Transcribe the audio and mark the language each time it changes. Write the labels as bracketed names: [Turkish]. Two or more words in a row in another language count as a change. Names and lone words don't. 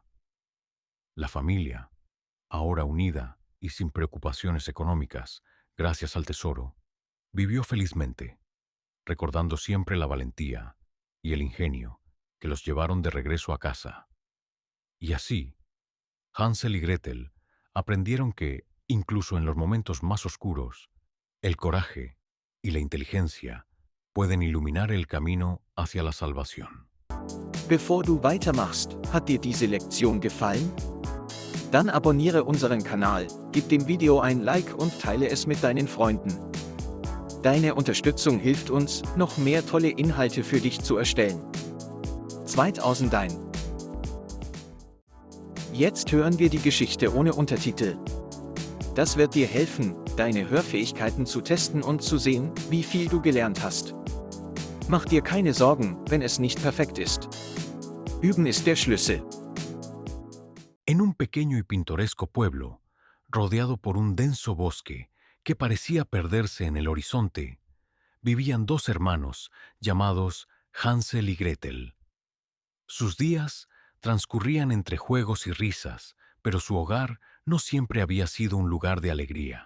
[Spanish] La familia, ahora unida y sin preocupaciones económicas, gracias al tesoro, vivió felizmente, recordando siempre la valentía y el ingenio que los llevaron de regreso a casa. Y así, Hansel y Gretel aprendieron que, incluso en los momentos más oscuros, el coraje y la inteligencia pueden iluminar el camino hacia la salvación. [German] Bevor du weitermachst, hat dir diese Lektion gefallen? Dann abonniere unseren Kanal, gib dem Video ein Like und teile es mit deinen Freunden. Deine Unterstützung hilft uns, noch mehr tolle Inhalte für dich zu erstellen. 2001. Jetzt hören wir die Geschichte ohne Untertitel. Das wird dir helfen, deine Hörfähigkeiten zu testen und zu sehen, wie viel du gelernt hast. Mach dir keine Sorgen, wenn es nicht perfekt ist. Üben ist der Schlüssel. [Spanish] En un pequeño y pintoresco pueblo, rodeado por un denso bosque que parecía perderse en el horizonte, vivían dos hermanos llamados Hansel y Gretel. Sus días transcurrían entre juegos y risas, pero su hogar no siempre había sido un lugar de alegría.